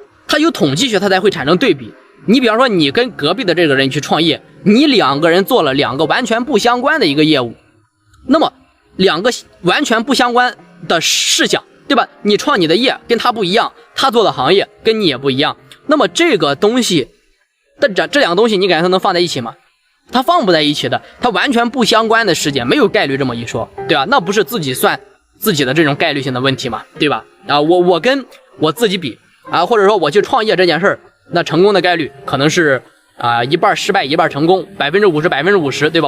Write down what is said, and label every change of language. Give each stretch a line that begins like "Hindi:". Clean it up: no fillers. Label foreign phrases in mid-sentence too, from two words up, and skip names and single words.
Chinese: 它有統計學，它才會產生對比。你比方說，你跟隔壁的這個人去創業，你2個人做了2個完全不相關的一個業務，那麼2個完全不相關的事項，對吧？你創你的業跟他不一樣，他做的行業跟你也不一樣，那麼這個東西，這2個東西你感覺它能放在一起嗎？它放不在一起的，它完全不相關的事件，沒有概率這麼一說，對吧？那不是自己算自己的這種概率性的問題嘛，對吧？啊，我跟我自己比啊，或者說我去創業這件事兒，那成功的概率可能是一半失敗一半成功，50%，對吧？